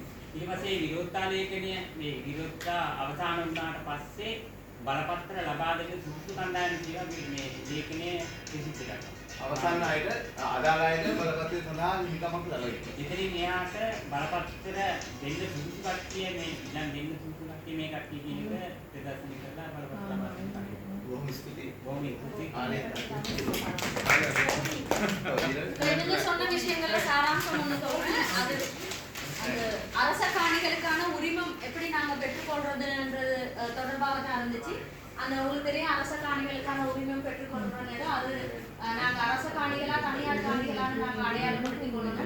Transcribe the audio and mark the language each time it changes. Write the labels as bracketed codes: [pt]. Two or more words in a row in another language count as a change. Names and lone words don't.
[si] ඊට පස්සේ විරෝධතා ලේඛනය මේ විරෝධතා අවසන් වුණාට පස්සේ බලපත්‍ර ලබා දෙන සුදුසු කණ්ඩායම කියලා මේ ලේඛනය ප්‍රසිද්ධ කරනවා. අවසන් අයට අදාළ අයට බලපත්‍රය සඳහා හිමිකමක් ලැබෙනවා. ඉතින් එයාට බලපත්‍ර දෙන්න සුදුසු කට්ටිය මේ ඉඳන් දෙන්න සුදුසු කට්ටිය මේ කට්ටිය කියන එක ප්‍රදර්ශනය කරලා බලපත්‍ර ලබා දෙනවා. බොහොම ස්තුතියි. බොහොම ස්තුතියි. [ta] நீங்க சொன்ன விஷயங்கள்ல சாராம்சம் ஒண்ணு சொல்றேன். அது அந்த அரச காணிகளுக்கான உரிமம் எப்படி நாங்க பெற்றுக்கொள்றதுன்றது தொடர்பாக தான் இருந்துச்சு. அந்த உங்களுக்கு தெரியும் அரச காணிகளுக்கான உரிமம் பெற்றுக்கொள்ற நேரம் அது நாங்க அரச காணிகளா தனியார் காணிகளான்னு நாங்க அடையாளப்படுத்திக் கொள்ளணும்.